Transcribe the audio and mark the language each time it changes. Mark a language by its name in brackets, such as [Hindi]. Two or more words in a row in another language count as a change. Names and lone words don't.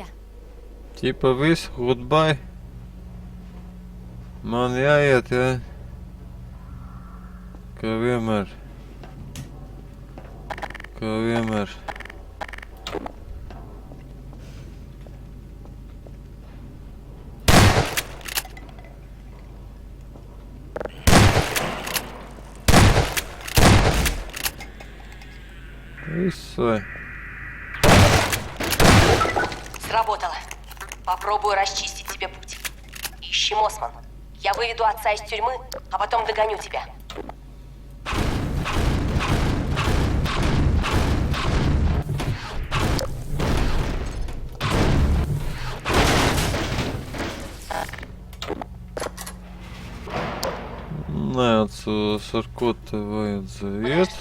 [Latvian] Ķipa visu, goodbye. Man jāiet, jā. Kā vienmēr. Kā vienmēr. Viss vai? [Russian] Сработало. Попробую расчистить тебе путь. Ищи Мосман. Я выведу отца из тюрьмы, а потом догоню тебя. [Latvian] Neatceros, ar ko te vajadzēja iet.